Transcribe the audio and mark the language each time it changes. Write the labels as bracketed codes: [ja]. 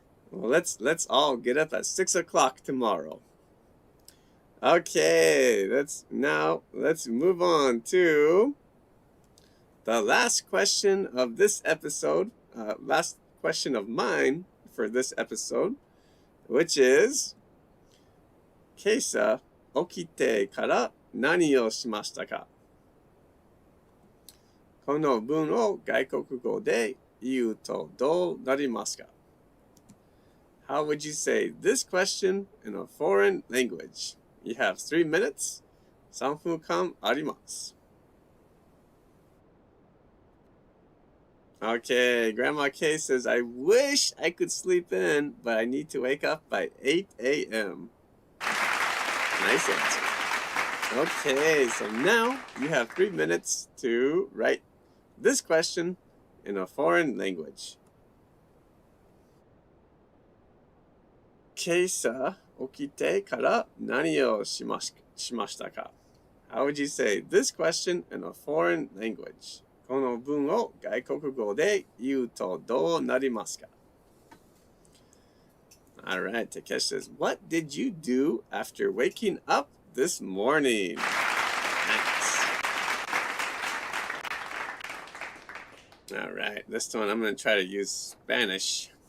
[en] Well, let's all get up at 6 o'clock tomorrow. Okay, let's move on to the last question of this episode. Last question of mine for this episode, which is, [ja] 今朝起きてから何をしましたか？この文を外国語で言うとどうなりますか？ [en] How would you say this question in a foreign language? You have 3 minutes. [ja] 3分間あります。 [en] Okay, Grandma K says, I wish I could sleep in, but I need to wake up by 8 a.m. Nice answer. Okay, so now you have 3 minutes to write this question in a foreign language. [ja] 今朝起きてから何をしましたか？ [en] How would you say this question in a foreign language? [ja] この文を外国語で言うとどうなりますか？ [en] Alright, Takesh says, what did you do after waking up this morning? Nice. Alright, this one I'm going to try to use Spanish.